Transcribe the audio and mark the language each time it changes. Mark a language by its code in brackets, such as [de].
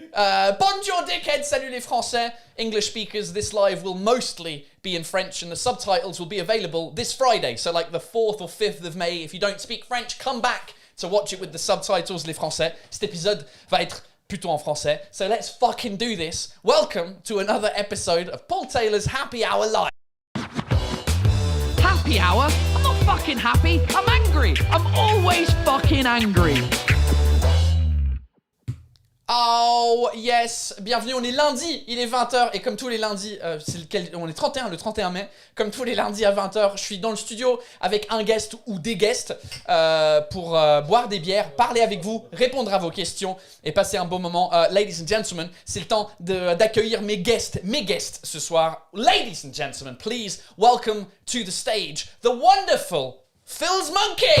[fr] Bonjour dickheads, salut les Français. [en] English speakers, this live will mostly be in French and the subtitles will be available this Friday. So like the 4th or 5th of May. If you don't speak French, come back to watch it with the subtitles, [fr] les Français. Cet épisode va être plutôt en français. [en] So let's fucking do this. Welcome to another episode of Paul Taylor's Happy Hour Live. Happy hour? I'm not fucking happy. I'm angry. I'm always fucking angry. Oh yes, [fr] bienvenue, on est lundi, il est 20h et comme tous les lundis, on est le 31 mai, comme tous les lundis à 20h, je suis dans le studio avec un guest ou des guests pour boire des bières, parler avec vous, répondre à vos questions et passer un beau moment. [en] Ladies and gentlemen, [fr] c'est le temps d'accueillir mes guests ce soir. [en] Ladies and gentlemen, please welcome to the stage the wonderful Phil's Monkey.